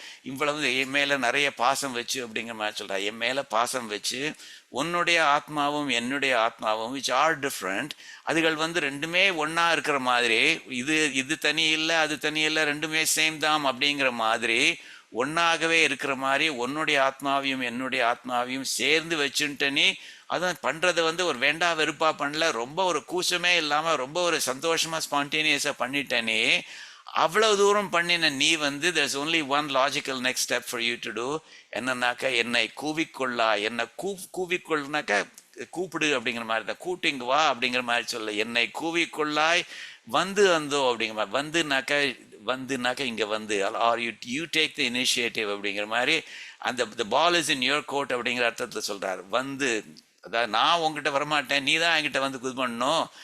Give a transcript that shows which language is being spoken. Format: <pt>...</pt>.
<ta>இவ்வளவு என் மேலே நிறைய பாசம் வச்சு அப்படிங்கிற மாதிரி சொல்கிறா. என் மேலே பாசம் வச்சு உன்னுடைய ஆத்மாவும் என்னுடைய ஆத்மாவும்</ta> <en>which are different,</en> <ta>அதுகள் ரெண்டுமே ஒன்றா இருக்கிற மாதிரி, இது தனி இல்லை அது தனி இல்லை, ரெண்டுமே சேம் தான் அப்படிங்கிற மாதிரி ஒன்றாகவே இருக்கிற மாதிரி உன்னுடைய ஆத்மாவையும் என்னுடைய ஆத்மாவையும் சேர்ந்து வச்சுட்ட. நீ அதுவும் பண்ணுறதை ஒரு வேண்டா வெறுப்பா பண்ணல, ரொம்ப ஒரு கூச்சமே இல்லாமல் ரொம்ப ஒரு சந்தோஷமாக ஸ்பான்டேனியஸாக பண்ணிட்டேனே. அவ்வளோ தூரம் பண்ணின நீ</ta> <en>there's only one logical next step for you to do.</en> <ta>என்னன்னாக்கா என்னை கூவிக்கொள்ளா. என்னை கூவிக்கொள்னாக்கா கூப்பிடு அப்படிங்கிற மாதிரி தான், கூட்டிங்க வா அப்படிங்கிற மாதிரி சொல்ல. என்னை கூவிக்கொள்ளாய் அந்தோ அப்படிங்கிற மாதிரி. வந்துனாக்கா இங்கே</ta> <en>are you take the initiative</en> <ta>அப்படிங்கிற மாதிரி. அந்த</ta> <en>ball is in your court</en> <ta>அப்படிங்கிற அர்த்தத்தில் சொல்கிறார். அதாவது நான் உங்ககிட்ட வரமாட்டேன், நீ தான் என்கிட்ட இது பண்ணணும்.</ta>